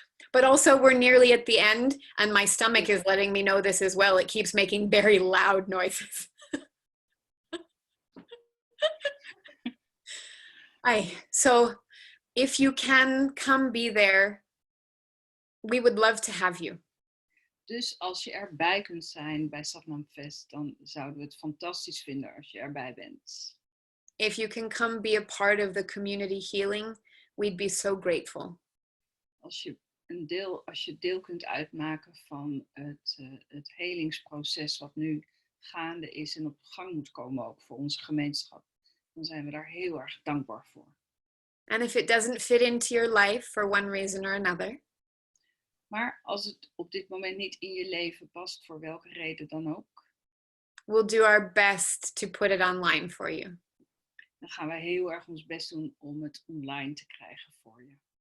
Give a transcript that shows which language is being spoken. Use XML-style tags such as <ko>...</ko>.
<en>But also we're nearly at the end and my stomach is letting me know this as well. It keeps making very loud noises. So if you can come be there, we would love to have you.</en> <nl>Dus als je erbij kunt zijn bij Satnam Fest, dan zouden we het fantastisch vinden als je erbij bent.</nl> <en>If you can come be a part of the community healing, we'd be so grateful.</en> <nl>Als je deel kunt uitmaken van het helingsproces wat nu gaande is en op gang moet komen ook voor onze gemeenschap, dan zijn we daar heel erg dankbaar voor.</nl> <en>And if it doesn't fit into your life for one reason or another,</en> <nl>maar als het op dit moment niet in je leven past, voor welke reden dan ook,</nl> <en>we'll do our best to put it online for you.</en> <nl>Dan gaan wij heel erg ons best doen om het online te krijgen voor je.</nl>